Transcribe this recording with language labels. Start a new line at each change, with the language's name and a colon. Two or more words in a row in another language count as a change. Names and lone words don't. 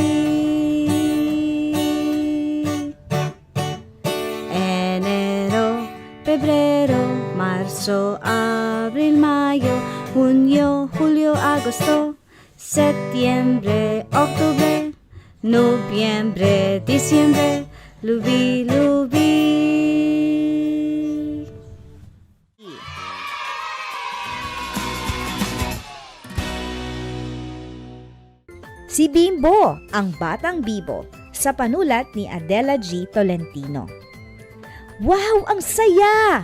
Filipino: Enero, Pebrero, Marso, Abril, Mayo, Junio, Julio, Agosto, Setyembre, Oktubre, Nobyembre, Disyembre, lubi-lubi. Si Bimbo, ang batang bibo, sa panulat ni Adela G. Tolentino. Wow, ang saya!